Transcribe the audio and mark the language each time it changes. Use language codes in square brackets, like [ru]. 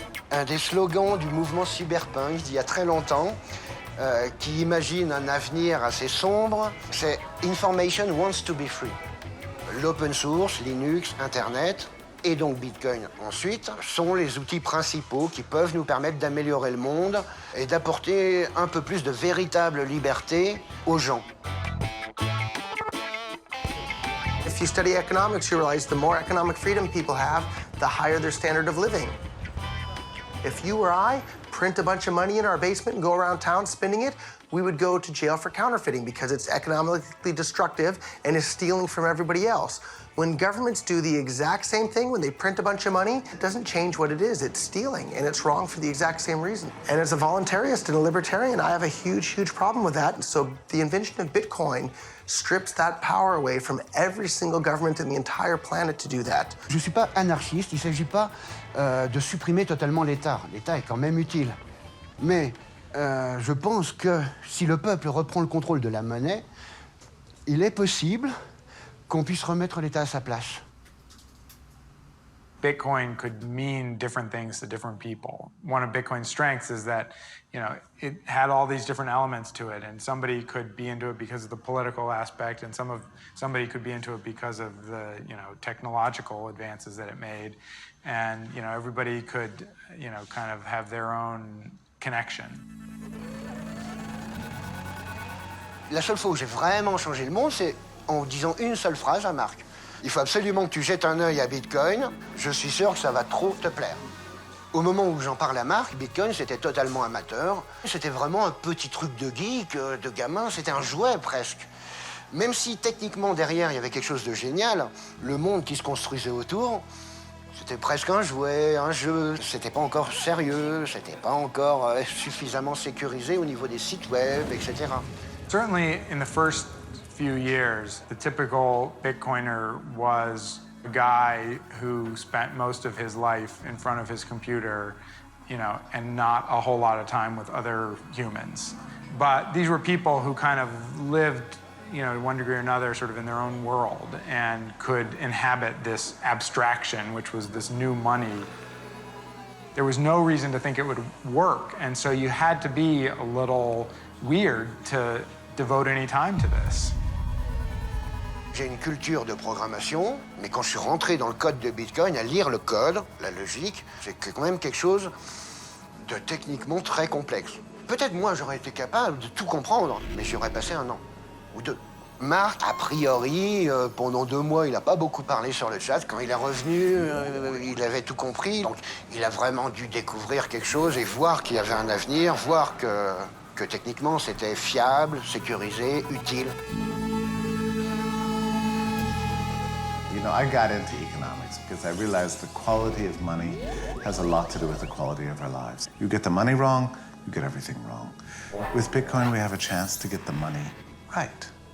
[fr] Un des slogans du mouvement cyberpunk d'il y a très longtemps, qui imagine un avenir assez sombre, c'est « [en] Information wants to be free ». [fr] L'open source, Linux, Internet, et donc Bitcoin ensuite, sont les outils principaux qui peuvent nous permettre d'améliorer le monde et d'apporter un peu plus de véritable liberté aux gens. [en] If you study economics, you realize the more economic freedom people have, the higher their standard of living. If you or I print a bunch of money in our basement and go around town spending it, we would go to jail for counterfeiting because it's economically destructive and is stealing from everybody else. When governments do the exact same thing, when they print a bunch of money, it doesn't change what it is. It's stealing, and it's wrong for the exact same reason. And as a voluntarist and a libertarian, I have a huge, huge problem with that. And so the invention of Bitcoin strips that power away from every single government in the entire planet to do that. [fr] Je ne suis pas anarchiste, il ne s'agit pas de supprimer totalement l'État. L'État est quand même utile. Mais je pense que si le peuple reprend le contrôle de la monnaie, il est possible qu'on puisse remettre l'État à sa place. [en] Bitcoin could mean different things to different people. One of Bitcoin's strengths is that, you know, it had all these different elements to it, and somebody could be into it because of the political aspect, and somebody could be into it because of the, you know, technological advances that it made, and, you know, everybody could, you know, kind of have their own connection. [fr] La seule fois où j'ai vraiment changé le monde, c'est en disant une seule phrase à Marc. Il faut absolument que tu jettes un œil à Bitcoin. Je suis sûr que ça va trop te plaire. Au moment où j'en parle à Marc, Bitcoin, c'était totalement amateur. C'était vraiment un petit truc de geek, de gamin. C'était un jouet, presque. Même si, techniquement, derrière, il y avait quelque chose de génial, le monde qui se construisait autour, c'était presque un jouet, un jeu. C'était pas encore sérieux, c'était pas encore suffisamment sécurisé au niveau des sites web, etc. [en] Certainly, in the first few years, the typical Bitcoiner was a guy who spent most of his life in front of his computer, and not a whole lot of time with other humans. But these were people who kind of lived, to one degree or another, sort of in their own world and could inhabit this abstraction, which was this new money. There was no reason to think it would work, and so you had to be a little weird to devote any time to this. [fr] J'ai une culture de programmation, mais quand je suis rentré dans le code de Bitcoin, à lire le code, la logique, c'est quand même quelque chose de techniquement très complexe. Peut-être moi j'aurais été capable de tout comprendre, mais j'y aurais passé 1 an ou 2. Marc, a priori, pendant 2 mois, il n'a pas beaucoup parlé sur le chat. Quand il est revenu, il avait tout compris. Donc il a vraiment dû découvrir quelque chose et voir qu'il y avait un avenir, voir que techniquement c'était fiable, sécurisé, utile. [en] I got into economics because I realized the quality of money has a lot to do with the quality of our lives. You get the money wrong, you get everything wrong. With Bitcoin, we have a chance to get the money right.